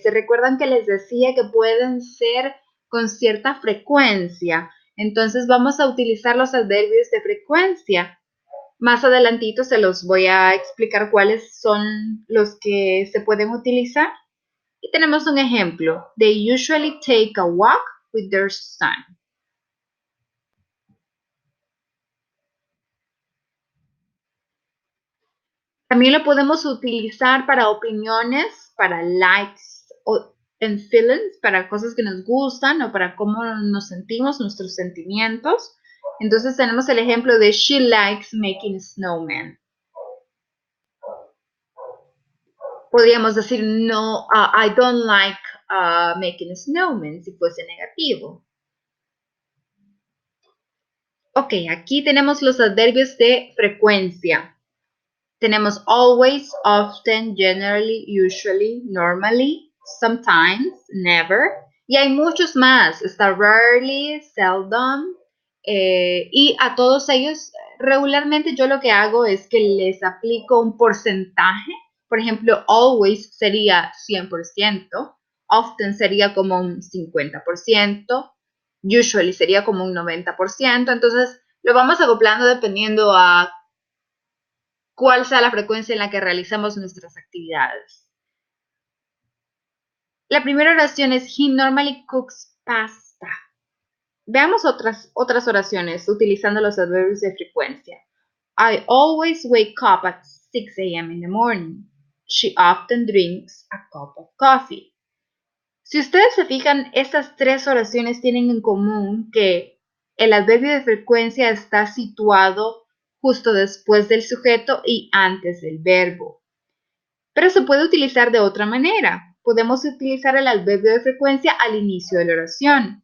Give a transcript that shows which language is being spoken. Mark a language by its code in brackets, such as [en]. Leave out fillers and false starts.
[es] ¿Se recuerdan que les decía que pueden ser con cierta frecuencia? Entonces vamos a utilizar los adverbios de frecuencia. Más adelantito se los voy a explicar cuáles son los que se pueden utilizar. Y tenemos un ejemplo. [en] They usually take a walk with their son. [es] También lo podemos utilizar para opiniones, para [en] likes and feelings, [es] para cosas que nos gustan o para cómo nos sentimos, nuestros sentimientos. Entonces tenemos el ejemplo de [en] she likes making snowmen. [es] Podríamos decir no, [en] I don't like making snowmen [es] si fuese negativo. Ok, aquí tenemos los adverbios de frecuencia. [en] Tenemos always, often, generally, usually, normally, sometimes, never. [es] Y hay muchos más. Está rarely, seldom. Y a todos ellos, regularmente yo lo que hago es que les aplico un porcentaje. Por ejemplo, always sería 100%. Often sería como un 50%. Usually sería como un 90%. Entonces, lo vamos acoplando dependiendo a cuál sea la frecuencia en la que realizamos nuestras actividades. La primera oración es [en] He normally cooks pasta. [es] Veamos otras oraciones utilizando los adverbios de frecuencia. [en] I always wake up at 6 a.m. in the morning. She often drinks a cup of coffee. [es] Si ustedes se fijan, estas tres oraciones tienen en común que el adverbio de frecuencia está situado justo después del sujeto y antes del verbo. Pero se puede utilizar de otra manera. Podemos utilizar el adverbio de frecuencia al inicio de la oración.